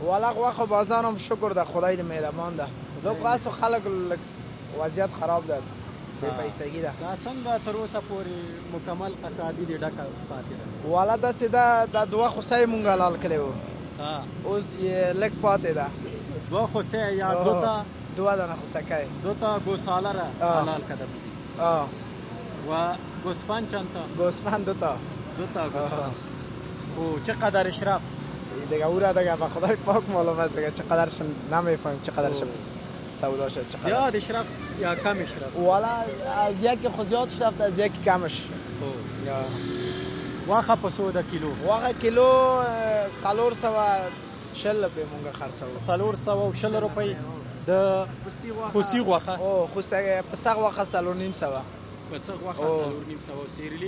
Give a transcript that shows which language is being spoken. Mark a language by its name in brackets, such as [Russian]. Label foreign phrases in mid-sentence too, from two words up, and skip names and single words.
[Pashto] والا غوښه بازار هم شکر ده، خدای دې مهربان ده. لږ باسو خلک لږ وضعیت خراب ده، بې پیسګي ده. دا څنګه تر اوسه پورې مکمل قصابي دې ډکه پاتې ده؟ والا داسې ده، دا دوه خوسۍ مونږ حلال کړی وو، اوس یې لږ پاتې ده. دوه خوسۍ یا [Persian] دو تا؟ [Pashto] دوه دانه خوسکی. [Persian] دو تا گوساله را حلال کرده بودی و گوسفند چند تا؟ گوسفند دو تا. دو تا گوسفند. او چقدرش رفت؟ دیگه او را دیگه به خدای پاک معلوم است دیگه چقدرش نمیفهمیم چقدرش سودا شد. چقدر زیادش رفت یا کمش رفت؟ والا از یکی خود زیادش رفت، از یکی کمش. [Pashto] واخه په سودا کیلو؟ واخه کیلو 440 روپۍ مونږ خرڅوو. 440 روپۍ د خوسي غوښه؟ او خوسه پسه غوښه 450. پسه غوښه 450. سیرلی؟